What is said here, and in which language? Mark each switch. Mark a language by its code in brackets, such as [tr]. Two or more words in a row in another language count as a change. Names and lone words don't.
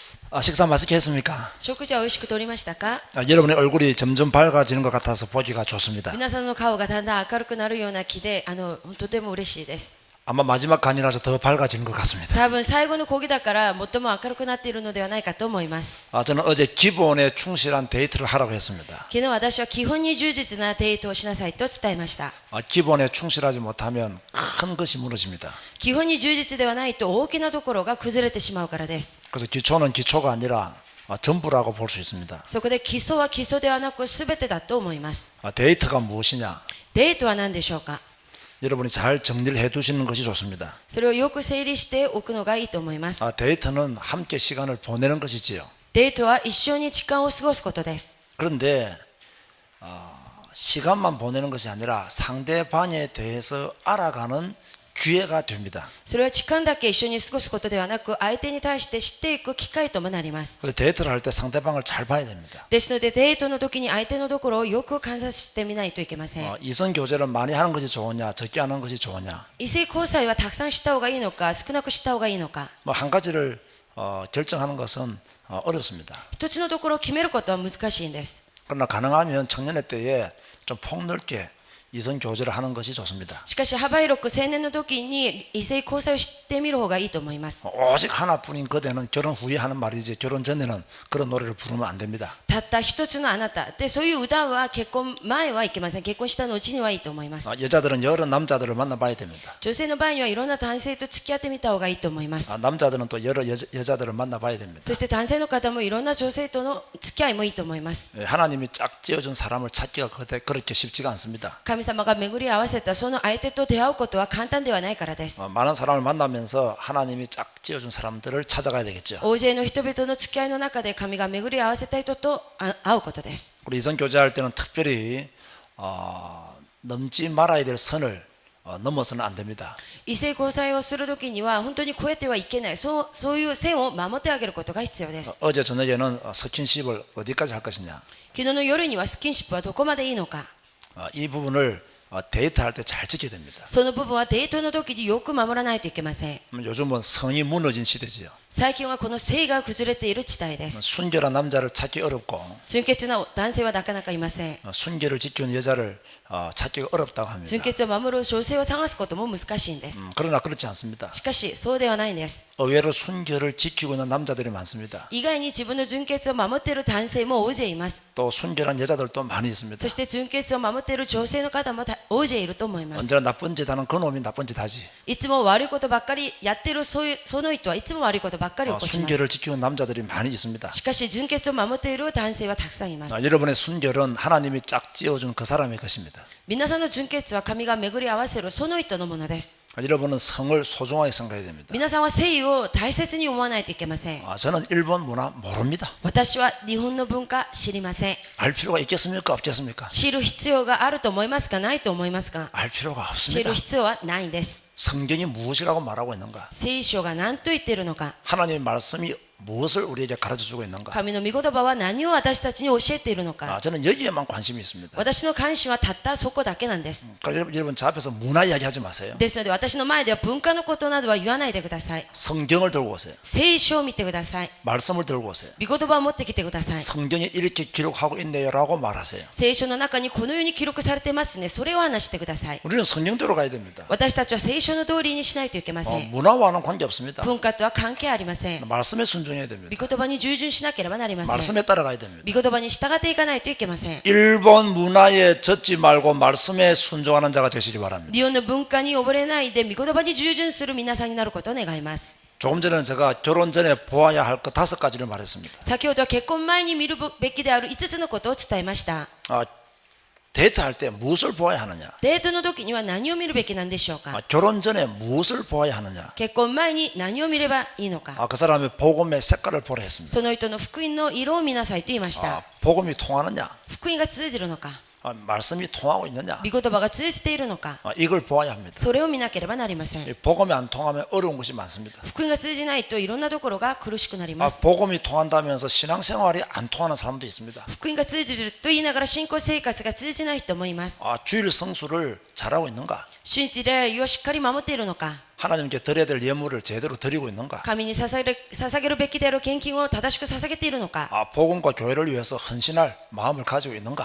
[ko] 식사 맛있게 했습니까? [ja] 食事は美味しくとりましたか？ [ko] 여러분의 얼굴이 점점 밝아지는 것 같아서 보기가 좋습니다. [ja] 皆さんの顔がだんだん明るくなるような気でとても嬉しいです。 [ko] 아마 마지막 간이라서 더 밝아지는 것 같습니다. [ja] 多分最後の講義だから最も明るくなっているのではないかと思います。 [ko] 저는 어제 기본에 충실한 데이트를 하라고 했습니다. [ja] 昨日私は基本に忠実なデートをしなさいと伝えました。 [ko] 기본에 충실하지 못하면 큰 것이 무너집니다. [ja] 基本に忠実ではないと大きなところが崩れてしまうからです。 [ko] 그래서 기초는 기초가 아니라 전부라고 볼 수 있습니다. [ja] そこで基礎は基礎ではなく全てだと思います。 [ko] 데이트가 무엇이냐? [ja] デートは何でしょうか？ [ko] 여러분이 잘 정리를 해두시는 것이 좋습니다. [ja] それをよく整理しておくのがいいと思います。 [ko] 데이트는 함께 시간을 보내는 것이지요. [ja] デートは一緒に時間を過ごすことです。 [ko] 그런데 시간만 보내는 것이 아니라 상대방에 대해서 알아가는 기회가 됩니다. [ja] それは時間だけ一緒に過ごすことではなく、相手に対して知っていく機会ともなります。 [ko] 그래서 데이트를 할 때 상대방을 잘 봐야 됩니다. [ja] ですのでデートの時に相手のところをよく観察してみないといけません。 [ko] 이성 교제를 많이 하는 것이 좋으냐, 적게 하는 것이 좋으냐. [ja] 異性交際はたくさんした方がいいのか、少なくした方がいいのか。 [ko] 한 가지를 결정하는 것은 어렵습니다. [ja] 一つのところを決めることは難しいんです。 [ko] 그러나 가능하면 청년의 때에 좀 폭넓게 이성 교제를 하는 것이 좋습니다. [ja] しかし幅広く青年の時に異性交際を知ってみる方がいいと思います。 [ko] 오직 하나뿐인 그대는 결혼 후에 하는 말이지 결혼 전에는 그런 노래를 부르면 안 됩니다. [ja] たった一つのあなたで、そういう歌は結婚前はいけません。結婚した後にはいいと思います。 [ko] 여자들은 여러 남자들을 만나봐야 됩니다. [ja] 女性の場合にはいろんな男性と付き合ってみた方がいいと思います。 [ko] 남자들은 또 여러 여자들을 만나봐야 됩니다. [ja] そして男性の方もいろんな女性との付き合いもいいと思います。 [ko] 하나님이 짝 지어준 사람을 찾기가 그렇게 쉽지가 않습니다. [ja] 神様が巡り合わせたその相手と出会うことは簡単ではないからです。 [ko] 많은 사람을 만나면서 하나님이 짝 지어준 사람들을 찾아가야 되겠죠. [ja] 大勢の人々の付き合いの中で神が巡り合わせた人と会うことです。 [ko] 우리 이성 교제할 때는 특별히 넘지 말아야 될 선을 넘어서는 안 됩니다. [ja] 異性交際をするときには本当に超えてはいけない、そういう線を守ってあげることが必要です。 [ko] 어제 저녁에는 스킨십을 어디까지 할 것이냐. [ja] 昨日の夜にはスキンシップはどこまでいいのか。 [ko] 이 부분을 데이트할 때 잘 지켜야 됩니다. [ja] その部分はデートの時によく守らないといけません。 [ko] 요즘은 성이 무너진 시대지요. [ja] 最近はこの性が崩れている時代です。 [ko] 순결한 남자를 찾기 어렵고 [ja] 純潔な男性はなかなかいません。 [ko] 순결을 지키는 여자를 찾기가 어렵다고 합니다. [ja] 純潔を守る女性を探すことも難しいんです。 [ko] 그러나 그렇지 않습니다. [ja] しかしそうではないんです。 [ko] 의외로 순결을 지키고 있는 남자들이 많습니다. [ja] 意外に自分の純潔を守っている男性も大勢います。 [ko] 또 순결한 여자들도 많이 있습니다. [ja] そして純潔を守っている女性の方も大勢いると思います。 [ko] 언제나 나쁜 짓 하는 그놈이 나쁜 짓 하지. [ja] いつも悪いことばっかりやってるその人はいつも悪いことばっかり起こします。 [ko] 순결을 지키는 남자들이 많이 있습니다. [ja] しかし純潔を守っている男性はたくさんいます。 [ko] 여러분의 순결은 하나님이 짝 지어준 그 사람의 것입니다. [ja] 皆さんの純潔は神が巡り合わせるその人のものです。 [ko] 여러분은 성을 소중하게 생각해야 됩니다. [ja] 皆さんは誠意を大切に思わないといけません。 [ko] 저는 일본 문화 모릅니다. [ja] 私は日本の文化知りません。 [ko] 알 필요가 있겠습니까? 없겠습니까? [ja] 知る必要があると思いますか、ないと思いますか？ [ko] 알 필요가 [ja] 知 [ko] 없습니다. [ja] る必要はないんです。 [ko] 성경이 무엇이라고 말하고 있는가? [ja] 聖書が何と言っているのか、 [ko] 하나님의 말씀이 무엇을 우리에게 가르쳐주고 있는가? [ja] 神の御言葉は何を私たちに教えているのか。 [ko] 저는 여기에만 관심이 있습니다. [ja] 私の関心はたったそこだけなんです。 [ko] 그러니까 여러분 저 앞에서 문화 이야기하지 마세요. [ja] ですので私の前では文化のことなどは言わないでください。 [ko] 성경을 들고 오세요. [ja] 聖書を見てください。 [ko] 말씀을 들고 오세요. [ja] 御言葉を持ってきてください。 [ko] 성경에 이렇게 기록하고 있네요라고 말하세요. [ja] 聖書の中にこのように記録されてますね。それを話してください。 [ko] 우리는 성경대로 가야 됩니다. [ja] 私たちは聖書の通りにしないといけません。 [ko] 문화와는 관계 없습니다. [ja] 文化とは関係ありません。 [ko] 말씀에 순종해야 됩니다. [ja] 御言葉に従順しなければなりません。 [ko] 말씀에 따라가야 됩니다. [ja] 御言葉に従っていかないといけません。 [ko] 일본 문화에 젖지 말고 말씀에 순종하는 자가 되시기 바랍니다. [ja] 日本の文化に溺れないで御言葉に従順する皆さんになることを願います。 [ko] 조금 전에 제가 결혼 전에 보아야 할 것 5가지를 말했습니다. [ja] 先ほどは結婚前に見るべきである5つのことを伝えました。 [ko] 데이트할 때 무엇을 보아야 하느냐? [ja] デートの時には何を見るべきなんでしょうか？ [ko] 결혼 전에 무엇을 보아야 하느냐? [ja] 結婚前に何を見ればいいのか？ [ko] 그 사람의 복음의 색깔을 보라 했습니다. [ja] その人の福音の色を見なさいと言いました。 [ko] 복음이 통하느냐? [ja] 福音が通じるのか？ [ko] 말씀이 통하고 있느냐? [ja] 御言葉が通じているのか？ [ko] 이걸 보아야 합니다. [ja] それを見なければなりません。 [ko] 복음이 안 통하면 어려운 것이 많습니다. [ja] 福音が通じないといろんなところが苦しくなります。 [ko] 복음이 통한다면서 신앙생활이 안 통하는 사람도 있습니다. [ja] 福音が通じると言いながら信仰生活が通じない人もいます。 [ko] 주일 성수를 잘하고 있는가? [ja] 主日礼をしっかり守っているのか、 [ko] 하나님께 드려야 될 예물을 제대로 드리고 있는가? [ja] 神に捧げるべきである献金を正しく捧げているのか、 [ko] 복음과 교회를 위해서 헌신할 마음을 가지고 있는가?